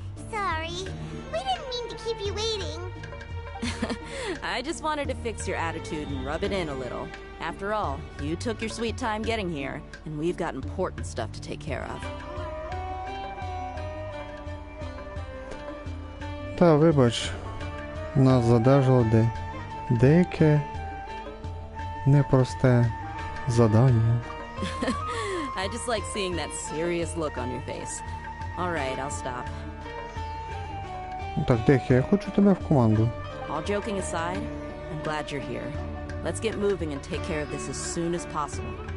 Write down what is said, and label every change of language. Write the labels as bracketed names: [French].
[English] Sorry. We didn't mean to keep you waiting. I just wanted to fix your attitude and rub it in a little. After all, you took your sweet time getting here, and we've got important stuff to take care of. [Ukrainian] Та, вибач, нас задержало деяке непросте задання. [English] I just like seeing that serious look on your face. All right, I'll stop. [Ukrainian] Так, Дехі, я хочу тебе в команду. [English] All joking aside, I'm glad you're here. Let's get moving and take care of this as soon as possible.